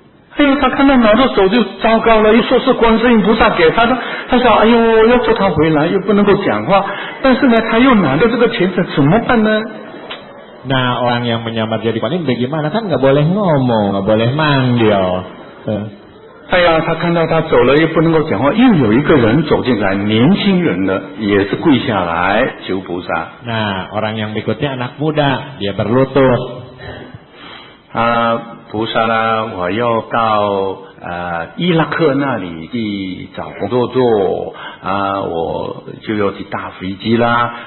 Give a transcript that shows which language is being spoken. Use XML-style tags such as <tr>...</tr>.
<zh>哎呦，他看到拿着手就糟糕了，又说是观世音菩萨给他的，他说哎呦，要叫他回来又不能够讲话，但是呢他又拿着这个钱怎么办呢？</zh> <id>Nah, orang yang menyamar jadi kuanin bagaimana, kan nggak boleh ngomong, nggak boleh manggil.</id> <zh>哎呀，他看到他走了又不能够讲话，又有一个人走进来，年轻人的也是跪下来求菩萨。</zh> <id>Nah, orang yang berikutnya anak muda, dia berlutut.</id> <zh>菩萨呢，我要到伊拉克那里去找工作做我就要去搭飞机啦。</zh>